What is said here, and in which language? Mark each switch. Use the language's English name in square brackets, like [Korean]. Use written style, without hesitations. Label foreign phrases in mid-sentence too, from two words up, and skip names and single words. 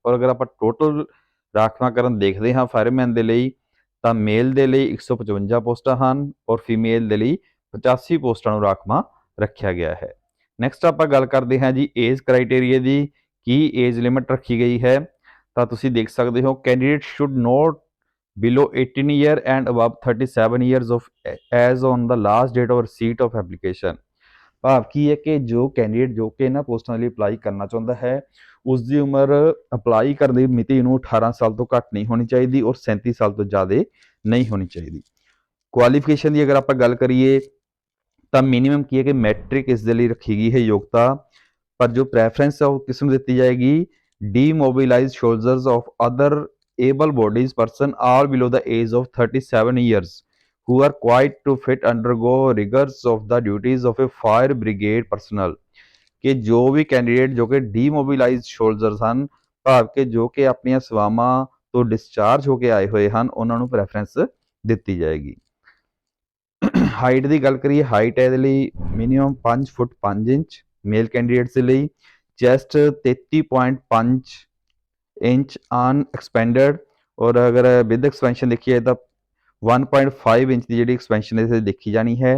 [Punjabi] ਔਰ ਅਗਰ ਆਪਾਂ ਟੋਟਲ ਰਾਖਵਾਂਕਰਨ ਦੇਖਦੇ ਹਾਂ ਫਾਇਰਮੈਨ ਦੇ ਲਈ ਤਾਂ ਮੇਲ ਦੇ ਲਈ 155 ਪੋਸਟਾਂ ਹਨ ਔਰ ਫੀਮੇਲ ਦੇ ਲਈ 85 ਪੋਸਟਾਂ ਨੂੰ ਰਾਖਵਾਂ ਰੱਖਿਆ ਗਿਆ ਹੈ। ਨੈਕਸਟ ਆਪਾਂ ਗੱਲ ਕਰਦੇ ਹਾਂ ਜੀ [English] age criteria [Punjabi] ਦੀ, ਕੀ [English] age limit [Punjabi] ਰੱਖੀ ਗਈ ਹੈ। ਤਾਂ ਤੁਸੀਂ ਦੇਖ ਸਕਦੇ ਹੋ [English] candidate should not below 18 year and above 37 years of as on the last date of receipt of application। [Punjabi] ਭਾਵ ਕੀ ਹੈ ਕਿ ਜੋ ਕੈਂਡੀਡੇਟ ਜੋ ਕਿ ਇਹਨਾਂ ਪੋਸਟਾਂ ਲਈ ਅਪਲਾਈ ਕਰਨਾ ਚਾਹੁੰਦਾ ਹੈ ਉਸ ਦੀ ਉਮਰ ਅਪਲਾਈ ਕਰਨ ਦੀ ਮਿਤੀ ਨੂੰ 18 ਸਾਲ ਤੋਂ ਘੱਟ ਨਹੀਂ ਹੋਣੀ ਚਾਹੀਦੀ ਔਰ 37 ਸਾਲ ਤੋਂ ਜ਼ਿਆਦਾ ਨਹੀਂ ਹੋਣੀ ਚਾਹੀਦੀ। ਕੁਆਲੀਫਿਕੇਸ਼ਨ ਦੀ ਅਗਰ ਆਪਾਂ ਗੱਲ ਕਰੀਏ ਤਾਂ ਮਿਨੀਮਮ ਕੀ ਹੈ ਕਿ ਮੈਟ੍ਰਿਕ ਇਸ ਦੇ ਲਈ ਰੱਖੀ ਗਈ ਹੈ ਯੋਗਤਾ, ਪਰ ਜੋ ਪ੍ਰੈਫਰੈਂਸ ਹੈ ਉਹ ਕਿਸ ਨੂੰ ਦਿੱਤੀ ਜਾਏਗੀ [English] demobilized soldiers of other able bodies person all below the age of 37 years who are quite to fit undergo rigors of the duties of a fire brigade personnel। [Punjabi] ਕਿ ਜੋ ਵੀ ਕੈਂਡੀਡੇਟ ਜੋ ਕਿ [English] demobilized soldiers [Punjabi] ਹਨ, ਭਾਵ ਕਿ ਜੋ ਕਿ ਆਪਣੀਆਂ ਸੇਵਾਵਾਂ ਤੋਂ ਡਿਸਚਾਰਜ ਹੋ ਕੇ ਆਏ ਹੋਏ ਹਨ, ਉਹਨਾਂ ਨੂੰ ਪ੍ਰੈਫਰੈਂਸ ਦਿੱਤੀ ਜਾਏਗੀ। ਹਾਈਟ ਦੀ ਗੱਲ ਕਰੀਏ, ਹਾਈਟ ਹੈ ਇਹਦੇ ਲਈ ਮਿਨੀਮਮ 5 ਫੁੱਟ 5 ਇੰਚ [English] male candidates [Punjabi] ਦੇ ਲਈ, ਚੈਸਟ 33.5 ਇੰਚ [English] un expanded, [Punjabi] ਔਰ ਅਗਰ [English] with expansion [Punjabi] ਦੇਖੀਏ ਤਾਂ 1.5 ਇੰਚ ਦੀ ਜਿਹੜੀ ਐਕਸਪੈਂਸ਼ਨ ਇਹ ਦੇਖੀ ਜਾਣੀ ਹੈ।